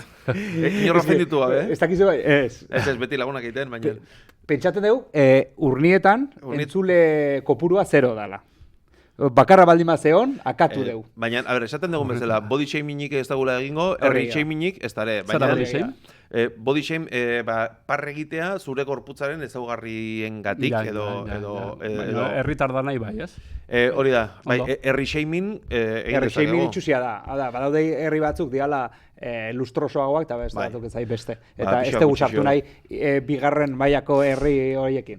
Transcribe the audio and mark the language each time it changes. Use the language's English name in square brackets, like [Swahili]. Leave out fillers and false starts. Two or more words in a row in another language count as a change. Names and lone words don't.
[Basque] Inorra fenditu gabe, Ez dakizu bai, ez. Ez, beti lagunak egiten, baina... Pentsatzen dugu, urnietan entzule kopurua 0 dala. Bakarra baldin zeon, akatu dugu. Baina, a ber, esaten dugun bezala, [English] body shamingik [Basque] ez dagula egingo, herri shamingik ez dara. Zara [English] body shame? Body shame, [Basque] parre egitea zure gorputzaren ezaugarrien gatik edo... Herritar da nahi bai, ez? Hori da, bai, herri shaming egin herri shaming itxusia da. Badaude herri batzuk diala lustrosoagoak eta beste batzuk ez beste. Eta ez dugu sartu nahi bigarren mailako herri horiekin.